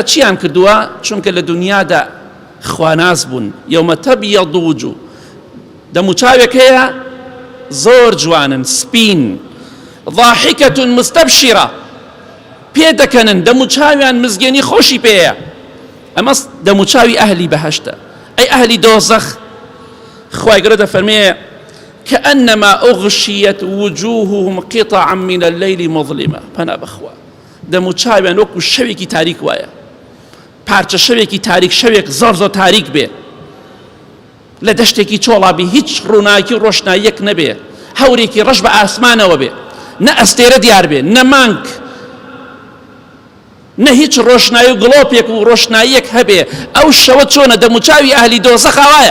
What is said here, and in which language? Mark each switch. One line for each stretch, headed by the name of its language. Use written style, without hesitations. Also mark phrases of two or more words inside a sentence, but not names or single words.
Central Kurdish: چیان کردووە چونکە لە دنیادا خواناز بوون
Arabic: یەومە تەبیەض وجوه
Central Kurdish: دەموچاوێک هەیە زۆر جوانن سپین
Arabic: ضاحکة مستبشرة
Central Kurdish: پێدەکەنن دەموچاویان مزگەنی خۆشی پێیە ئەمە دەموچاوی ئەهلی بەهەشتە ئەی ئەهلی دۆزەخ خوای گەورە دەفەرمێ
Arabic: كأنما أغشيت وجوههم قطعا من الليل
Central Kurdish: مظلمة پەنا بەخوا دەموچاویان وەکو شەوێکی تاریک وایە پارچە شەوێکی تاریک شەوێک زۆر زۆر تاریک بێ لە دەشتێکی چۆڵابی هیچ ڕووناکی و ڕۆشناییەک نەبێ هەورێکی ڕەش بە ئاسمانەوە بێ نە ئەستێرە دیار بێ نە مانگ نە هیچ ڕۆشنایی و گڵۆپێک و ڕۆشناییەک هەبێ ئەو شەوە چۆنە دەموچاوی ئەهلی دۆزەخ وایە.